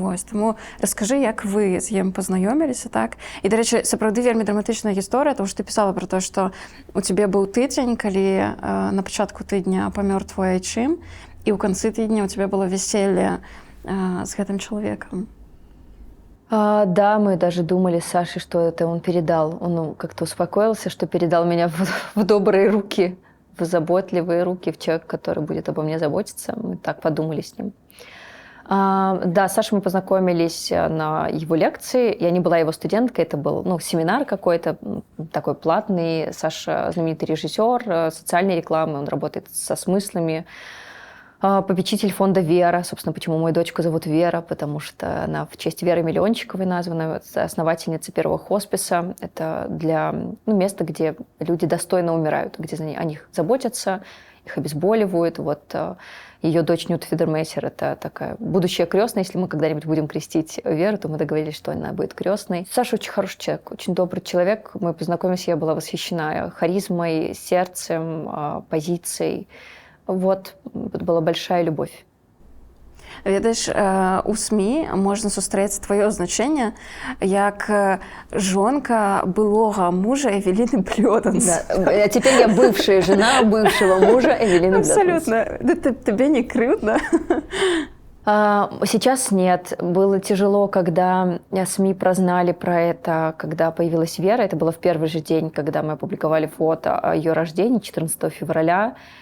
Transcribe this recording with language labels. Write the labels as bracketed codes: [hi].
[be] Вось, таму раскажы, як вы з ім пазнаёміліся, так? І, дарэчы, сапраўды вельмі драматычная гісторыя, тому што ты пісала пра тое, што у цябе быў тыдзень, калі на пачатку тыдня памёр твой айчым, і ў канцы тыдня [ru] у тебя было веселье [be] с гэтым человеком. [ru] Да, мы даже думали с Сашей, что это он передал. Он как-то успокоился, что передал меня в добрые руки, в заботливые руки, в человека, который будет обо мне заботиться. Мы так подумали с ним. Да, с Сашей мы познакомились на его лекции. Я не была его студенткой, это был семинар какой-то, такой платный. Саша знаменитый режиссер социальной рекламы, он работает со смыслами. Попечитель фонда «Вера». Собственно, почему мою дочку зовут Вера, потому что она в честь Веры Миллиончиковой названа, основательница первого хосписа. Это для места, где люди достойно умирают, где о них заботятся их обезболивают. Вот ее дочь Нюта Федермейсер – это такая будущая крестная. Если мы когда-нибудь будем крестить Веру, то мы договорились, что она будет крестной. Саша очень хороший человек, очень добрый человек. Мы познакомились, я была восхищена харизмой, сердцем, позицией. Вот, это была большая любовь. [be] Ведаеш, у СМІ можна сустрэць твоё значэнне як жонка былога мужа Эвелины Блёданс. [ru] Да. А теперь я бывшая жена бывшего мужа Эвелины Блёданс. Абсолютно. Тебе не крыльно? Сейчас нет. Было тяжело, когда СМИ прознали про это, когда появилась Вера. Это было в первый же день, когда мы опубликовали фото о ее рождении, 14 февраля.